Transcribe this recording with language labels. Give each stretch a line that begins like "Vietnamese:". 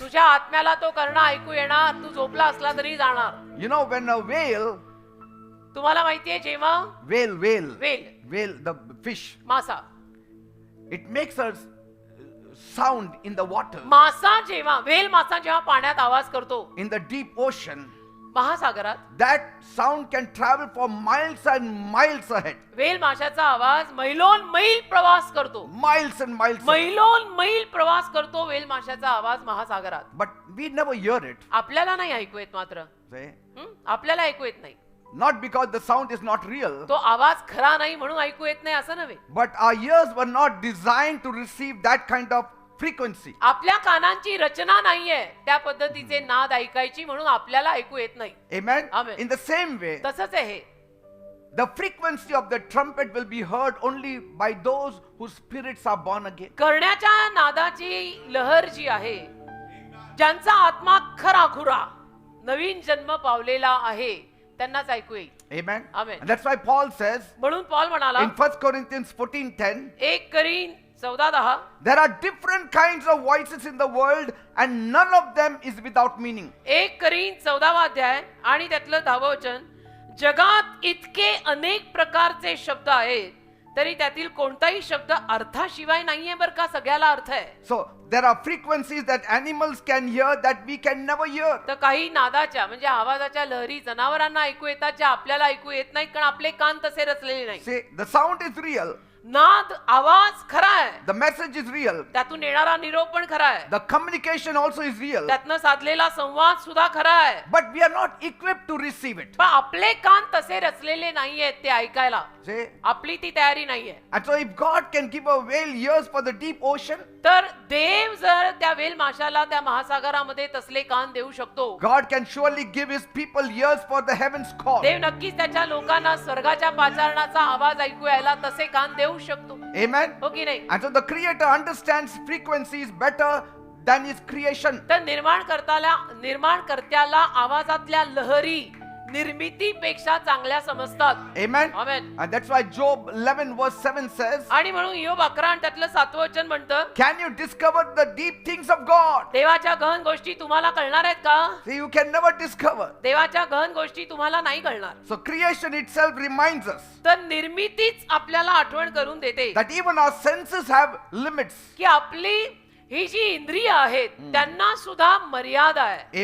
Marathi: तुझ्या आत्म्याला तो कर्ण ऐकू येणार, तू झोपला असला तरी जाणार.
English: You know, when a whale,
Marathi: तुम्हाला माहितीये जेव्हा
English: whale, the fish,
Marathi: मासा
English: it makes a sound in the water.
Marathi: मासा जेव्हा पाण्यात आवाज करतो,
English: In the deep ocean,
Marathi: महासागरात,
English: that sound can travel for miles and miles ahead.
Marathi: वेल माशाचा आवाज मैलोन मैल प्रवास करतो.
English: Miles and miles ahead.
Marathi: मैलोन मैल प्रवास करतो वेल माशाचा आवाज महासागरात.
English: But we never hear it.
Marathi: आपल्याला नाही ऐकू येत मात्र.
English: See?
Marathi: आपल्याला ऐकू येत नाही.
English: Not because the sound is not real,
Marathi: तो आवाज खरा नाही म्हणून ऐकू येत नाही असं नव्हे.
English: but our ears were not designed to receive that kind of frequency.
Marathi: आपल्या कानांची रचना नाहीये त्या पद्धतीचे नाद ऐकायची, म्हणून आपल्याला ऐकू येत नाही.
English: Amen? Amen. In the same way,
Marathi: तसंच आहे हे.
English: the frequency of the trumpet will be heard only by those whose spirits are born again.
Marathi: करण्याच्या नादाची लहर जी आहे, ज्यांचा आत्मा खराखुरा नवीन जन्म पावलेला आहे त्यांनाच ऐकू येईल.
English: Amen? Amen. And that's why Paul says
Marathi: म्हणून पॉल म्हणाला
English: in 1 Corinthians 14:10,
Marathi: 1 करीन 14:10,
English: there are different kinds of voices in the world and none of them is without meaning.
Marathi: 1 करीन 14वा अध्याय आणि त्यातलं 10वं वचन, जगात इतके अनेक प्रकारचे शब्द आहेत तरी त्यातील कोणताही शब्द अर्थाशिवाय नाहीये बरं का, सगळ्याला अर्थ आहे.
English: So there are frequencies that animals can hear that we can never hear.
Marathi: तर काही नादाच्या म्हणजे आवाजाच्या लहरी जनावरांना ऐकू येतात ज्या आपल्याला ऐकू येत नाहीत, कारण आपले कान तसे रचलेले नाही.
English: See, the sound is real,
Marathi: नाद आवाज खरा आहे,
English: the message is real,
Marathi: त्यातून येणारा निरोप पण खरा आहे,
English: the communication also is real,
Marathi: त्यातनं साधलेला संवाद सुद्धा खरा आहे.
English: but we are not equipped to receive it.
Marathi: पण आपले कान तसे रचलेले नाहीयेत ते ऐकायला,
English: See?
Marathi: आपली ती तयारी नाहीये.
English: And so if God can give a whale ears for the deep ocean,
Marathi: तर देव जर त्या वेल माशाला त्या महासागरामध्ये तसले कान देऊ शकतो,
English: God can surely give his people ears for the heavens call.
Marathi: देव नक्कीच त्याच्या लोकांना स्वर्गाच्या पाचारणाचा आवाज ऐकू यायला तसे कान देऊ शकतो.
English: Amen?
Marathi: हो की नाही?
English: And so the creator understands frequencies better than his creation.
Marathi: तर निर्माणकर्त्याला आवाजातल्या लहरी निर्मितीपेक्षा चांगल्या समजतात.
English: Amen? Amen. And that's why Job 11 verse 7 says,
Marathi: आणि म्हणून योग 11 आणि त्यातलं 7वं वचन म्हणतं,
English: can you discover the deep things of God?
Marathi: देवाच्या गहन गोष्टी तुम्हाला कळणार आहेत का?
English: See, you can never discover.
Marathi: देवाच्या गहन गोष्टी तुम्हाला नाही कळणार.
English: So creation itself reminds us
Marathi: तर निर्मितीच आपल्याला आठवण करून देते
English: that even our senses have limits.
Marathi: की आपली ही जी इंद्रिय आहेत त्यांना सुद्धा मर्यादा आहे.